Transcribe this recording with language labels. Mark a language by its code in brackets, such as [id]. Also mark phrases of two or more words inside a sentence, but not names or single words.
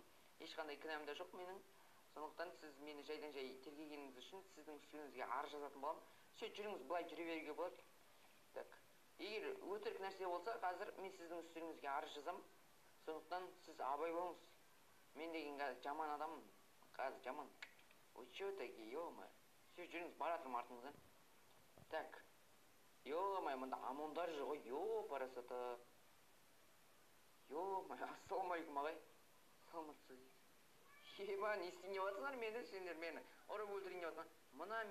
[kk] Ешқандай кінәм да жоқ менің. Сондықтан сіз мені жайдан жай тергегеніңіз үшін сіздің үстіңізге арыз жазатын боламын. Все, жүріңіз, былай жүре беруге болады. Так, егер өтірік нәрсе болса, қазір мен сіздің үстіңізге арыз жазамын. Сондықтан сіз абай болыңыз. Мен деген қазір жаман адаммын. Қазір жаман. Ой, [ru] чё такие, ё-моё. Все, [kk] жүріңіз, баратырмын артыңыздан. Так, ё-моё, мында амондар жүр ғой, ё-парасата. Ё-моё, ассалаумағалейкум ағай. Саламатсыз. Еба, не істейін жатсыңдар мені, сендер мені ұрып өлтірейін деп жатқан.